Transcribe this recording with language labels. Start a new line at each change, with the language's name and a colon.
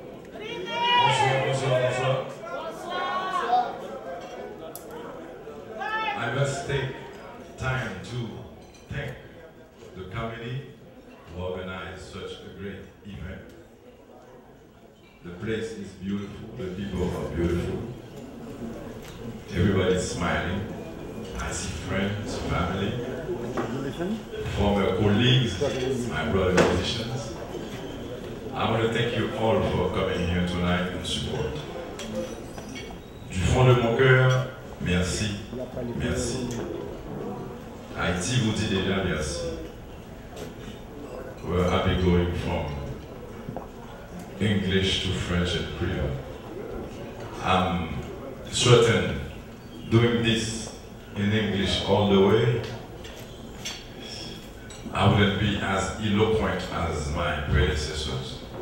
French: Bonsoir, bonsoir, bonsoir.
English: I must take time to thank the committee to organize such a great event. The place is beautiful, the people are beautiful. Everybody's smiling. I see friends, family, former colleagues, my brother musicians. I want to thank you all for coming here tonight and support.
French: Du fond de mon cœur, merci, merci. Haïti vous dit déjà merci.
English: We're happy going from English to French and Creole. I'm certain doing this in English all the way, I wouldn't be as eloquent as my predecessors.